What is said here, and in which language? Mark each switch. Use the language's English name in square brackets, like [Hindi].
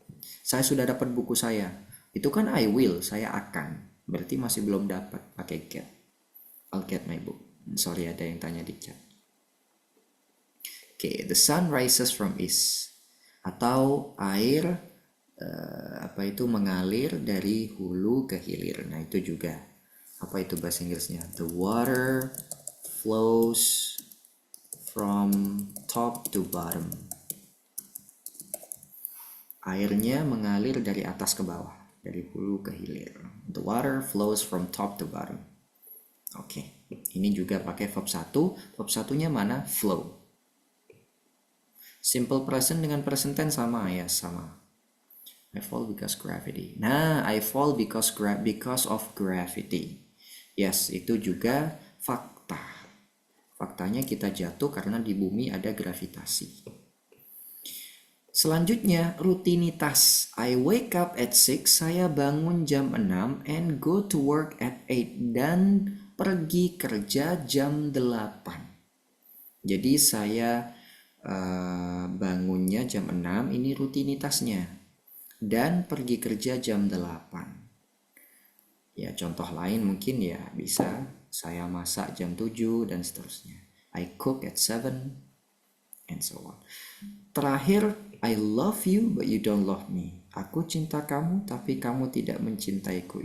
[Indonesian] Saya sudah dapat buku saya. Itu kan [English] I will, [Indonesian] saya akan. Berarti masih belum dapat pakai get. [English] I'll get my book. [Indonesian] Sorry ada yang tanya di chat. [English] Oke, the sun rises from east. [Indonesian] Atau air apa itu mengalir dari hulu ke hilir. Nah, itu juga Apa itu bahasa Inggrisnya? [English] The water flows from top to bottom. [Indonesian] Airnya mengalir dari atas ke bawah, dari hulu ke hilir. [English] The water flows from top to bottom. [Indonesian] Oke, ini juga pakai verb 1. Verb satunya mana? Flow. Simple present dengan present tense sama ya, sama. [English] I fall because gravity. Nah, I fall because of gravity. [Indonesian] Yes, itu juga fakta. Faktanya kita jatuh karena di bumi ada gravitasi. Selanjutnya, rutinitas. [English] I wake up at 6, [Indonesian] saya bangun jam 6 [English] and go to work at 8 [Indonesian] dan pergi kerja jam 8. Jadi saya bangunnya jam 6, ini rutinitasnya. Dan pergi kerja jam 8. Ya, contoh lain mungkin ya bisa saya masak jam 7 dan seterusnya. [English] I cook at 7 and so on. [Indonesian] Terakhir, [English] I love you but you don't love me. [Indonesian] Aku cinta kamu tapi kamu tidak mencintaiku.